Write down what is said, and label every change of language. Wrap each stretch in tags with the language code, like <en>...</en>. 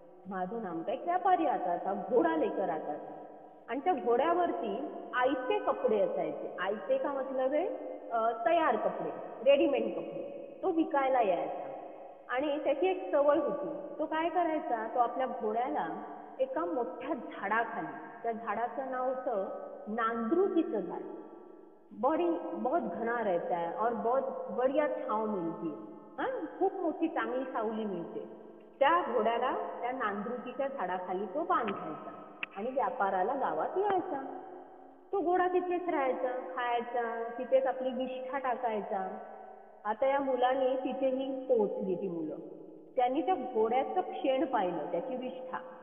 <hi>माधो नाम का एक व्यापारी आता था, घोडा लेकर आता था.</hi> <mr>आणि त्या घोड्यावरती आयते कपडे असायचे. आयते का मतलब आहे तयार कपडे, रेडीमेड कपडे. तो विकायला यायचा. आणि त्याची एक सवय होती. तो काय करायचा, तो आपल्या घोड्याला एका मोठ्या झाडाखाली, त्या झाडाचं नाव होतं नांद्रुकीचं झाड.</mr> <hi>बड़ी बहुत घना रहता है और बहुत बढ़िया छाव मिळती है.</hi> <mr>खूप मोठी चांगली सावली मिळते. त्या घोड्याला त्या नांद्रुकीच्या झाडाखाली तो बांधायचा आणि व्यापाराला गावात यायचा. तो घोडा तिथेच राहायचा, खायचा, तिथेच आपली विष्ठा टाकायचा. आता या मुलांनी तिथेही पोहोचली ती मुलं. त्यांनी त्या घोड्याचं शेण पाहिलं, त्याची विष्ठा.</mr>